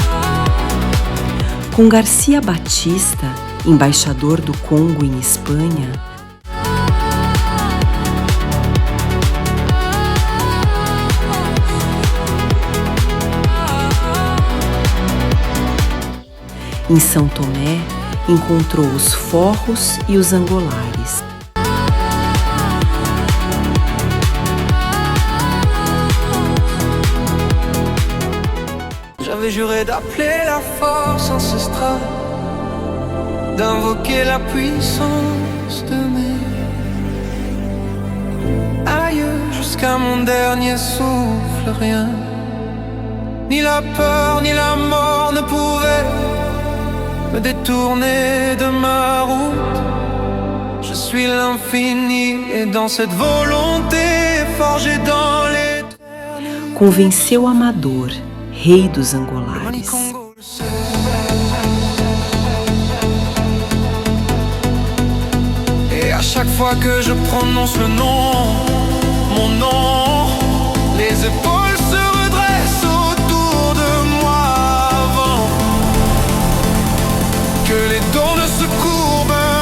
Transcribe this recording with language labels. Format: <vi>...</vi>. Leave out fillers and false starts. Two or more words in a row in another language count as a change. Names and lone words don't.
<pt>Com Garcia Batista, embaixador do Congo em Espanha, em São Tomé, encontrou os forros e os angolares.</pt> <fr>J'avais juré d'appeler la force ancestrale, d'invoquer la puissance de mes aïeux jusqu'à mon dernier souffle. Rien, ni la peur ni la mort ne pouvaient me détourner de ma route. Je suis l'infini et dans cette volonté forgée dans l'éternité.</fr> <pt>Convenceu Amador, rei dos angolares.</pt> <fr>Manicongo le sait. Et à chaque fois que je prononce le nom, mon nom, les épaules se redressent autour de moi avant que les dons ne se courbent.</fr>